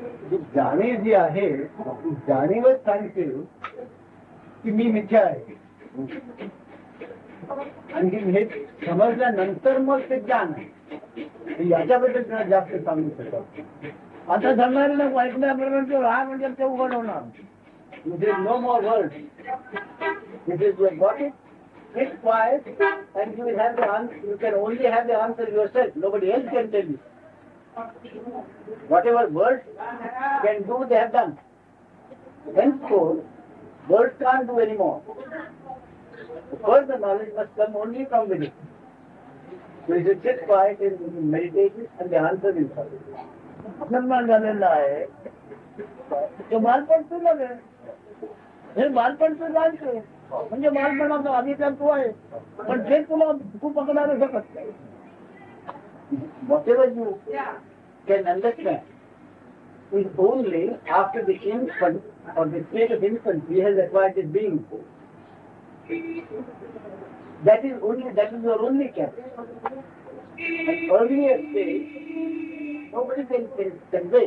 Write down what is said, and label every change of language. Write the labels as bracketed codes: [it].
[mr] जी जाणीव जी आहे ती जाणीवच सांगते की मी मिथ्या आहे. आणि हे समजल्यानंतर मग ते ज्ञान आहे. याच्याबद्दल तुला जास्त सांगू शकतो. आता सांगायला ऐकण्याबरोबर तो राहा म्हणजे ते उघड होणार. [en] There is no more words. It is you have got it, sit quiet, and you will have the answer. You can only have the answer yourself. Nobody else can tell you. Whatever words can do, they have done. Henceforth, words can't do anymore. Further knowledge must come only from within. So you should sit quiet and meditate, and the answer will come. [mr] निर्माण झालेला आहे ते बालपण तुला हे बालपण तू जाणते म्हणजे बालपणाचा अधिकार तू आहे, पण ते तुला तू पकडणार शकत नाही. [en] Whatever you can understand is only after the infant or the state of infancy has acquired its being. That is your only capacity. At earlier stage, nobody can convey.